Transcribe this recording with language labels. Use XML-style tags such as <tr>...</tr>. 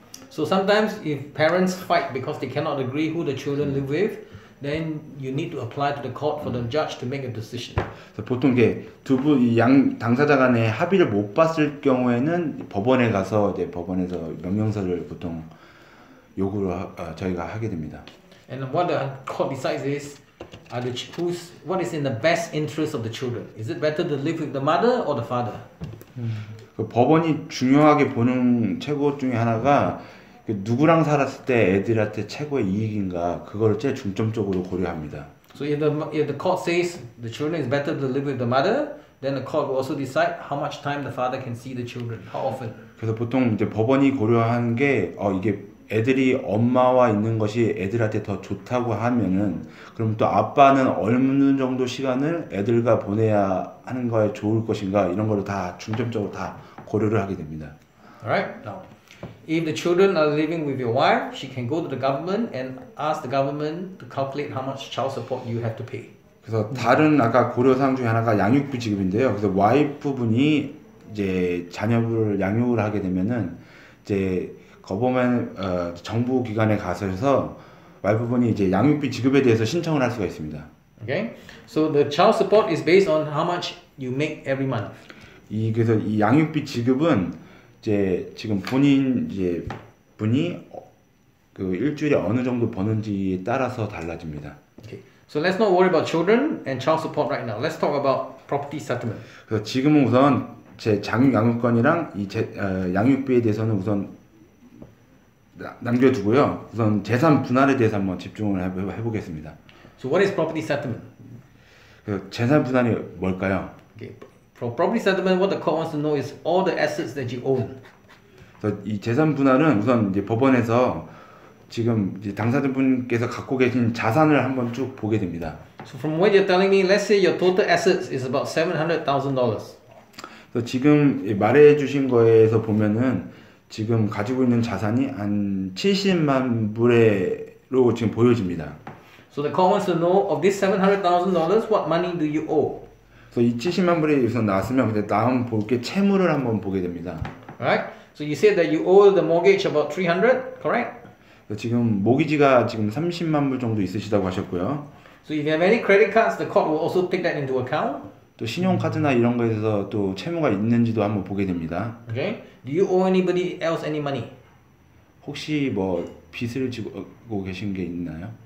<en>So sometimes if parents fight because they cannot agree who the children live with, then you need to apply to the court for the judge to make a decision.</en> <ko>그래서 보통 이게 양 당사자 간에 합의를 못 봤을 경우에는 법원에 가서 이제 법원에서 명령서를 보통 요구를 저희가 하게 됩니다.</ko> <en>And what the court decides is, what is in the best interest of the children? Is it better to live with the mother or the father?</en> <ko>그 법원이 중요하게 보는 최고 중에 하나가 그 누구랑 살았을 때 애들한테 최고의 이익인가 그거를 제일 중점적으로 고려합니다.</ko> <en>So if the court says the children is better to live with the mother, then the court will also decide how much time the father can see the children, how often.</en> <ko>그래서 보통 이제 법원이 고려한 게 이게 애들이 엄마와 있는 것이 애들한테 더 좋다고 하면은 그럼 또 아빠는 어느 정도 시간을 애들과 보내야 하는 거에 좋을 것인가 이런 거를 다 중점적으로 다 고려를 하게 됩니다.</ko> <en>Alright? Now, if the children are living with your wife, she can go to the government and ask the government to calculate how much child support you have to pay.</en> <ko>그래서 다른 아까 고려 사항 중에 하나가 양육비 지급인데요. 그래서 와이프 분이 이제 자녀를 양육을 하게 되면은 이제 거보면 정부 기관에 가서 와이프분이 이제 양육비 지급에 대해서 신청을 할 수가 있습니다.</ko> <en>Okay, so the child support is based on how much you make every month.</en> <ko>그래서 이 양육비 지급은 이제 지금 본인 이제 분이 그 일주일에 어느 정도 버는지에 따라서 달라집니다.</ko> <en>Okay, so let's not worry about children and child support right now. Let's talk about property settlement.</en> <ko>그래서 지금은 우선 제 양육권이랑 양육비에 대해서는 우선 남겨두고요. 우선 재산 분할에 대해서 한번 집중을 해보겠습니다.</ko> <en>So what is property settlement?</en> <ko>재산 분할이 뭘까요?</ko> <en>Okay, for property settlement, what the court wants to know is all the assets that you own.</en> <ko>그래서 이 재산 분할은 우선 이제 법원에서 지금 이제 당사자분께서 갖고 계신 자산을 한번 쭉 보게 됩니다.</ko> <en>So from what you're telling me, let's say your total assets is about $700,000.</en> <ko>그래서 지금 말해주신 거에서 보면은 지금 가지고 있는 자산이 한 70만 불로 지금 보여집니다.</ko> <en>So the court wants to know of this $700,000, what money do you owe?</en> <ko>그래서 이 70만 불이 우선 나왔으면 근데 다음 볼 게 채무를 한번 보게 됩니다.</ko> <en>Right? So you said that you owe the mortgage about 300, correct?</en> <ko>지금 모기지가 지금 30만 불 정도 있으시다고 하셨고요.</ko> <en>So if you have any credit cards, the court will also take that into account.</en> <ko>또 신용카드나 이런 거에서 또 채무가 있는지도 한번 보게 됩니다.</ko> <en>Okay? Do you owe anybody else any money?</en> <ko>혹시 뭐 빚을 지고 계신 게 있나요?</ko>